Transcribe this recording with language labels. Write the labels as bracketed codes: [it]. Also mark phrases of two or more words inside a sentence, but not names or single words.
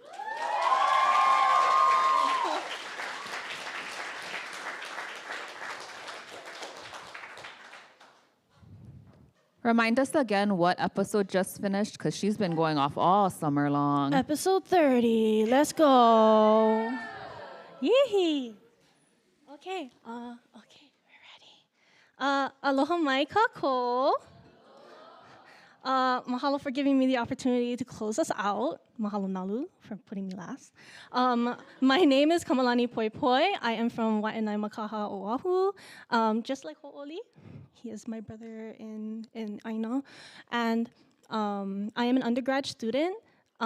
[en] Remind us again what episode just finished, because she's been going off all summer long. Episode 30. Let's go. Yee. Okay. Okay, we're ready. [haw] Aloha mai kako. [en] Mahalo for giving me the opportunity to close us out. [haw] Mahalo nalu [en] for putting me last. My name is Kamalani Poi Poi. I am from Waianae Makaha, Oahu. Just like Ho'oli, he is my brother in Aina. And I am an undergrad student